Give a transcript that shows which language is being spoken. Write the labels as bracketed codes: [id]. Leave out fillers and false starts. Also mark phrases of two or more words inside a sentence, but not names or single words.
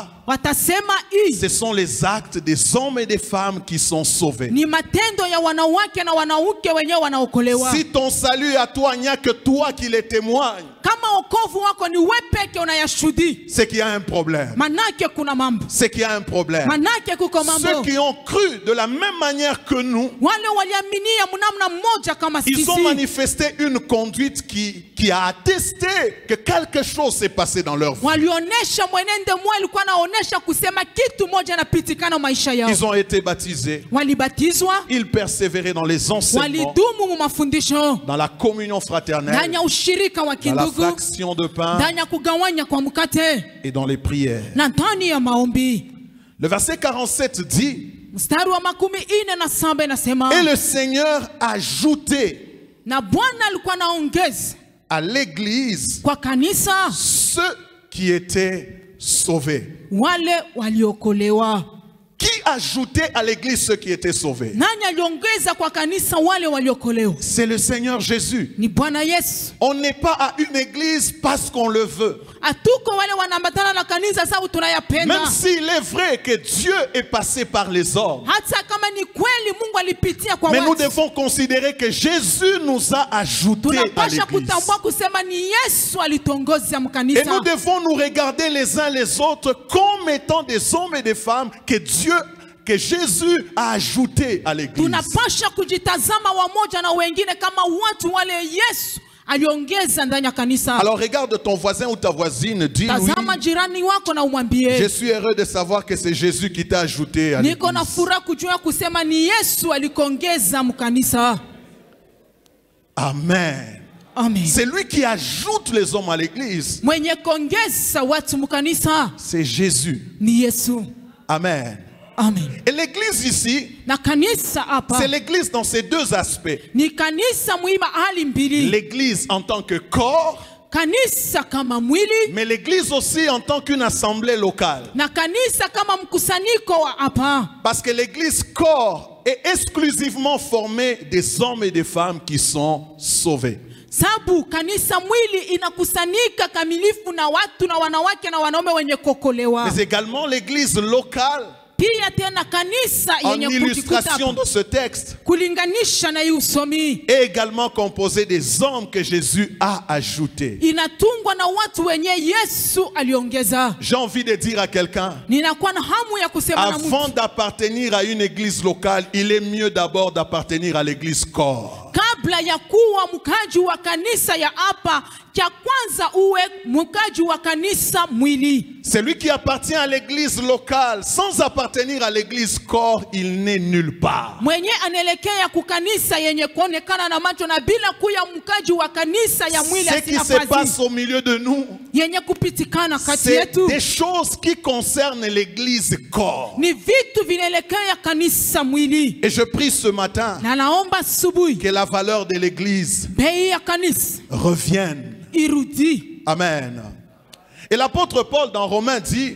[sw] watasema [fr] ce sont les actes des hommes et des femmes qui sont sauvés. [sw] ni matendo ya wanawake na wanaume wenyewe wanaokolewa. [fr] Si ton salut est à toi, il n'y a que toi qui le témoigne. [sw] Kama wokovu wako ni wewe peke unayashuhudia, [fr] c'est qu'il y a un problème. [sw] manake kuna mambo. [fr] C'est qu'il y a un problème. [sw] Manake kuko mambo. [fr] Ceux qui ont cru de la même manière que nous, [sw] wale waliaminia mnamna mmoja kama sisi, [fr] ils ont manifesté une conduite qui a attesté que quelque chose s'est passé dans leur vie. [sw] walionesha mwenende mwa alikuwa anaonesha kusema kitu moja napitikana maisha yao. [fr] Ils ont été baptisés. [sw] Walibatizwa, [fr] Ils persévéraient dans les enseignements, [sw] walidumu mu mafundisho, [fr] dans la communion fraternelle, [sw] ndani ya ushirika wa [fr] dans la [sw] kindugu, [fr] fraction de pain [sw] ndani ya kugawanya kwa mkate [fr] et dans les prières. [sw] na ndani ya maombi. [fr] Le verset 47 dit: [sw] Mstari wa 47 inasema, [fr] et le Seigneur ajoutait [sw] na Bwana alikuwa anaongeza [fr] à l'église [sw] kwa kanisa [fr] ceux qui étaient sauvés. [sw] wale waliokolewa. [fr] Qui ajoutait à l'église ceux qui étaient sauvés? [sw] Nani aliongeza kwa kanisa wale waliokolewa? [fr] C'est le Seigneur Jésus. [sw] Ni Bwana Yesu. [fr] On n'est pas à une église parce qu'on le veut. [sw] Atuko wale wanaambatana na kanisa sababu tunayapenda. [fr] Même s'il est vrai que Dieu est passé par les hommes, [sw] Hata kama ni kweli Mungu alipitia kwa [fr] mais nous [sw] watu, [fr] devons considérer que Jésus nous a ajoutés à [sw] tunapasha [fr] l'église. [sw] kutambua kusema ni Yesu alitongoza [fr] Et [sw] mkanisa. [fr] nous devons nous regarder les uns les autres comme étant des hommes et des femmes que Jésus a ajoutés à l'église. [sw] Tunapasha kujitazama wamoja na wengine kama watu wale Yesu aliongeza ndani ya kanisa. [fr] Alors regarde ton voisin ou ta voisine, dis-lui: [sw] Tazama jirani wako na umwambie, [fr] je suis heureux de savoir que c'est Jésus qui t'a ajouté à [sw] niko na [fr] l'église. [sw] furaha kujua kusema ni Yesu alikongeza mkanisa. [fr] Amen. [sw] Amen. [fr] C'est lui qui ajoute les hommes à l'église. [sw] Mwenye kongeza watu mkanisa [fr] C'est Jésus. [sw] ni Yesu. [fr] Amen. [sw] Amen. [fr] Et l'église ici, [sw] Na kanisa hapa [fr] c'est l'église dans ces deux aspects. [sw] ni kanisa muhimu hali mbili. [fr] L'église en tant que corps, [sw] Kanisa kama mwili [fr] mais l'église aussi en tant qu'une assemblée locale. [sw] na kanisa kama mkusanyiko wa hapa. [fr] Parce que l'église corps est exclusivement formée des hommes et des femmes qui sont sauvés. [sw] Sabu kanisa mwili inakusanyika kamilifu na watu na wanawake na wanaume wenye kokolewa. [fr] Mais également l'église locale, [sw] Pia tena kanisa [fr] en [sw] yenye [fr] illustration de ce texte, [sw] kulinganisha na hii usomi [fr] est également composée des hommes que Jésus a ajoutés. [sw] inatungwa na watu wenye Yesu aliongeza. [fr] J'ai envie de dire à quelqu'un, [sw] Ninakuwa na hamu ya kusema na [fr] avant [sw] mtu, [fr] d'appartenir à une église locale, il est mieux d'abord d'appartenir à l'église corps. [sw] kabla ya kuwa mkaji wa kanisa ya hapa, cha kwanza uwe mkaji wa kanisa mwili. [fr] Celui qui appartient à l'église locale sans appartenir à l'église corps, il n'est nulle part. [sw] Mwenye anaelekea kukanisa yenye kuonekana na macho na bila kuya mkaji wa kanisa ya mwili [fr] Ce qui se passe au milieu de nous, [sw] yenye kupitikana kati [fr] c'est [sw] yetu [fr] des choses qui concernent l'église corps. [sw] ni vitu vinaelekea kanisa mwili. [fr] Et je prie ce matin [sw] Na naomba asubuhi [fr] que la valeur de l'église [sw] bei ya kanisa [fr] revienne. [sw] irudi. [fr] Amen. Et l'apôtre Paul dans Romains dit,